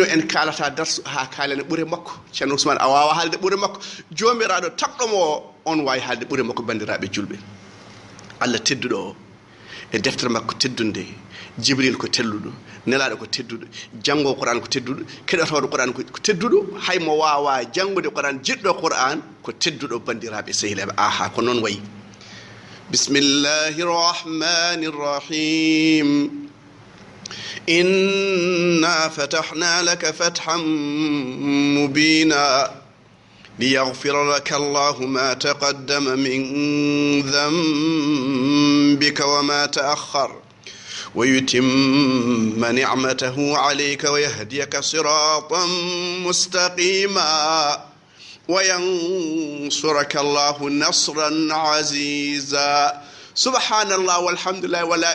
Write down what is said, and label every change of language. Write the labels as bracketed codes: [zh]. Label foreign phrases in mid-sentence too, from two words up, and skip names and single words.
[ff] en kalata darsu ha kalene ɓuure makko ceerno ousmane a wawa haalde ɓuure makko jomiraɗo tabɗomo on wawi haalde ɓuure makko bandiraɓe julɓe allah tedduɗo o e deftere makko teddunde jibril ko telluɗo nelaɗo ko tedduɗo janggo qur'an ko tedduɗo keɗotoɗo qur'an ko tedduɗo haymo wawa jangude qur'an jiɗɗo qur'an ko tedduɗo bandiraɓe sehilaɓe aha ko noon wayi [ar] بسم الله الرحمن الرحيم إنا فتحنا لك فتحا مبينا ليغفر لك الله ما تقدم من ذنبك وما تأخر ويتم نعمته عليك ويهديك صراطا مستقيما وينصرك الله نصرا عزيزا سبحان الله والحمد لله ولا